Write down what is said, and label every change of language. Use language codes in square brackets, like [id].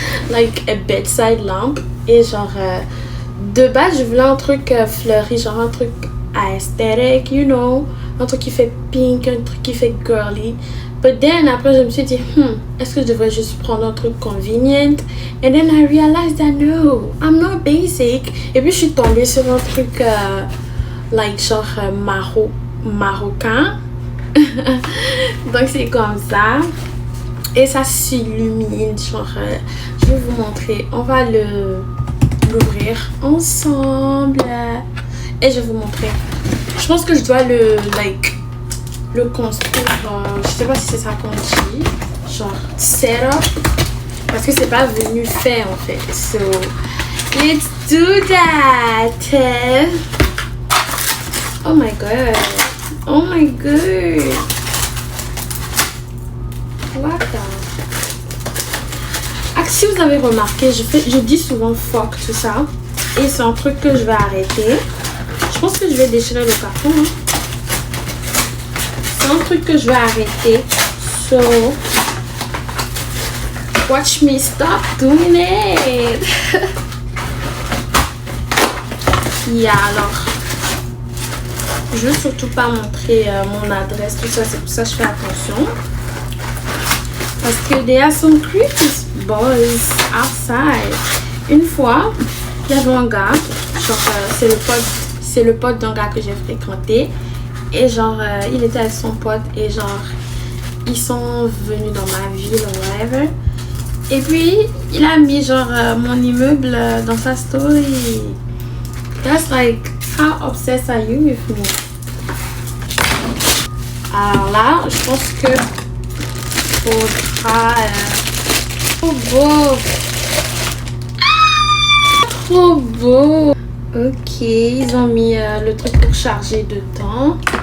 [en] Like a bedside lamp. [fr] Et genre de base je voulais un truc fleuri, genre un truc aesthetic, [en] you know, [fr] un truc qui fait pink, un truc qui fait girly. [en] But then [fr] après je me suis dit est-ce que je devrais juste prendre un truc convenient? [en] And then I realized that no, I'm not basic. [fr] Et puis je suis tombée sur un truc like genre marocain. Donc c'est comme ça et ça s'illumine, genre je vais vous montrer, on va l'ouvrir ensemble et je vais vous montrer. Je pense que je dois le construire, je sais pas si c'est ça qu'on dit, genre setup, parce que c'est pas venu fait en fait. [en] So let's do that. Oh my god. Oh my god. What the... [fr] Si vous avez remarqué, je dis souvent fuck tout ça. Et c'est un truc que je vais arrêter. Je pense que je vais déchirer le carton. Hein. c'est un truc que je vais arrêter. [en] So, watch me stop doing it. [fr] Yeah, alors, je veux surtout pas montrer mon adresse, tout ça, c'est pour ça que je fais attention. Parce que [en] there are some creepy boys outside. [fr] Une fois, il y avait un gars, genre, c'est le pote d'un gars que j'ai fréquenté. Et genre, il était avec son pote et genre, ils sont venus dans ma ville ou whatever. Et puis, il a mis genre mon immeuble dans sa story. [en] That's like, how obsessed are you with me? [fr] Alors là, je pense que faudra... trop beau! Trop beau! Ok, ils ont mis le truc pour charger dedans.